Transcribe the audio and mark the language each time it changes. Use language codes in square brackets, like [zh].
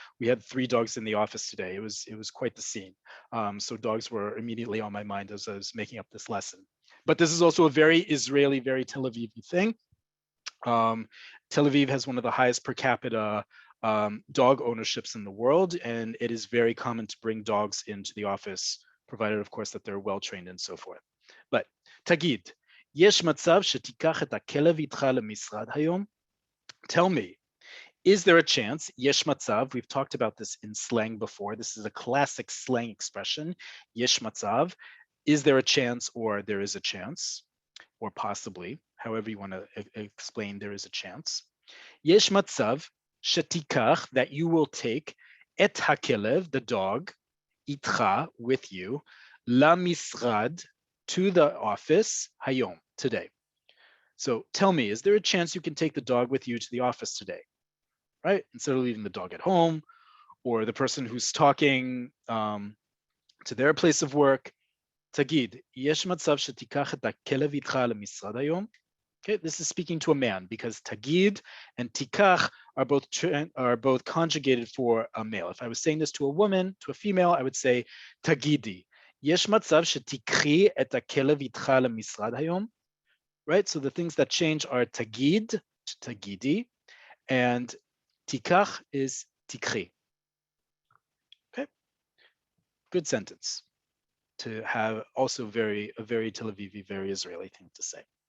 [en] We had 3 dogs in the office today. It was quite the scene. So dogs were immediately on my mind as I was making up this lesson. But this is also a very Israeli, very Tel Aviv thing. Tel Aviv has one of the highest per capita dog ownerships in the world, and it is very common to bring dogs into the office, provided, of course, that they're well trained and so forth. [he] But Tagid, יש מצב שתיקח את הכלב איתך למשרד היום? [en] Tell me, is there a chance? [he] יש מצב, [en] we've talked about this in slang before. This is a classic slang expression. [he] יש מצב, [en] is there a chance, or there is a chance, or possibly, however you want to explain there is a chance. [he] יש מצב שתיקח, [en] that you will take, [he] את הכלב, [en] the dog, [he] איתך, [en] with you, [he] למשרד, [en] to the office, [he] hayom, [en] today. So tell me, is there a chance you can take the dog with you to the office today, right? Instead of leaving the dog at home, or the person who's talking to their place of work. [he] תגיד, יש מצב שתיקח את הכלב איתך למשרד היום? [en] Okay, this is speaking to a man because tagid and tikach are both conjugated for a male. If I was saying this to a woman, to a female, I would say tagidi. [he] יש מצב שתיקחי את הכלב איתך למשרד היום? [en] Right, so the things that change are tagid to tagidi, and tikach is tikchi. Okay, good sentence to have, also a very Tel Avivi, very Israeli thing to say.